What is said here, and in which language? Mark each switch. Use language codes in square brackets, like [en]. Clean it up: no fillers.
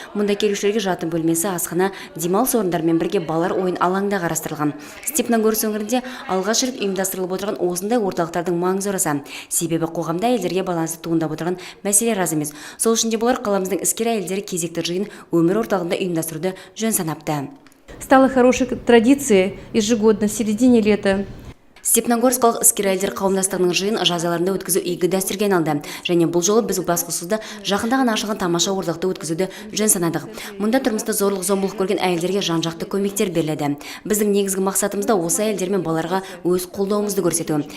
[kk] Мұнда келушілерге жатын бөлмесі, асхана, демалыс орындарымен бірге балалар ойын алаңда қарастырылған. Степногорск өңірінде алғаш рет ұйымдастырылып отырған осындай орталықтардың маңызы орасан. Себебі қоғамда әйелдерге байланысты туындап отырған мәселелер аз емес. Сол үшін де болар қаламыздың іскер әйелдері кезекті жиын өмір орталығында ұйымдастыруды жөн санапты. [ru] Стало хорошей традицией ежегодно в середине лета. [kk] Степногорскалық іскер әйелдер қауымдастығының жиын жаз айларында өткізу игі дәстүрге айналды. Және бұл жолы біз басқосуда жақында ғана ашылған тамаша орталықта өткізуді жөн санадық. Мұнда тұрмыста зорлық-зомбылық көрген әйелдерге жан-жақты көмектер беріледі. Біздің негізгі мақсатымыз да осы әйелдер мен балаларға өз қолдауымызды көрсету.